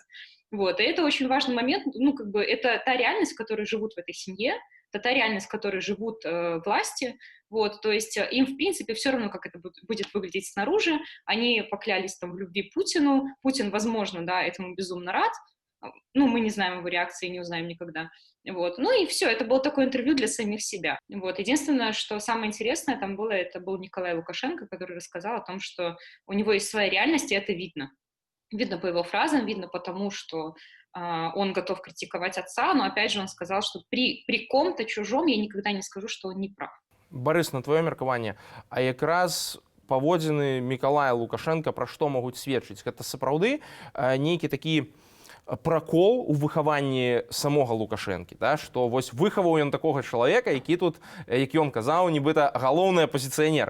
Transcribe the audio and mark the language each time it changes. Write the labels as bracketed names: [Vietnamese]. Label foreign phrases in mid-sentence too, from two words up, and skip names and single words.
[Russian] Вот, и это очень важный момент, ну, как бы, это та реальность, в которой живут в этой семье, это та реальность, в которой живут власти, вот, то есть им, в принципе, все равно, как это будет выглядеть снаружи, они поклялись там в любви Путину, Путин, возможно, да, этому безумно рад, ну, мы не знаем его реакции, не узнаем никогда, вот, ну, и все, это было такое интервью для самих себя, вот, единственное, что самое интересное там было, это был Николай Лукашенко, который рассказал о том, что у него есть своя реальность, и это видно. Видно по его фразам, видно потому, что он готов критиковать отца, но опять же он сказал, что при ком-то чужом я никогда не скажу, что он не прав. [Belarusian] Барыс, на твоё меркаванне, а якраз паводзіны Мікалая Лукашенка пра што могуць сведчыць? Гэта сапраўды нейкі такі пракол у выхаванні самога Лукашэнкі, да? Што вось выхаваў ён такога чалавека, які тут, як ён казаў, нібыта галоўны апозіцыянер.